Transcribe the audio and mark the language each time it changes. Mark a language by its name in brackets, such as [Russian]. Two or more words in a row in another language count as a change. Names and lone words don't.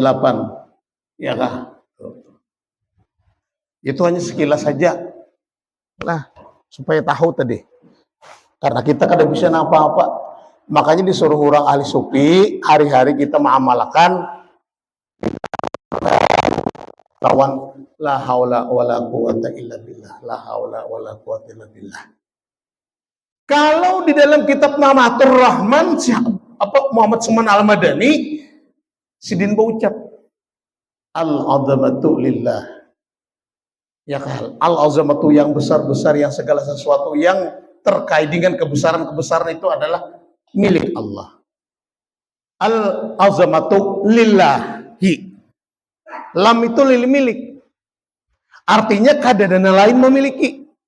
[Indonesian] Ya kah? Itu hanya sekilas saja. Nah, supaya tahu tadi. Karena kita kada bisa apa-apa. Makanya disuruh orang ahli sufi, hari-hari kita mengamalkan lawan [Arabic] لا حول ولا قوة إلا بالله. لا حول ولا قوة إلا بالله. [Indonesian] Kalau di dalam kitab Namatur Rahman Muhammad Suman Al-Madani Sidin berucap [Arabic] العظمة لله. [Indonesian] Ya kan? Al-azamatu yang besar-besar, yang segala sesuatu yang terkait dengan kebesaran-kebesaran itu adalah milik Allah. [Arabic] العظمة لله. [Indonesian] Lam itu lil milik. Artinya keadaan lain memiliki.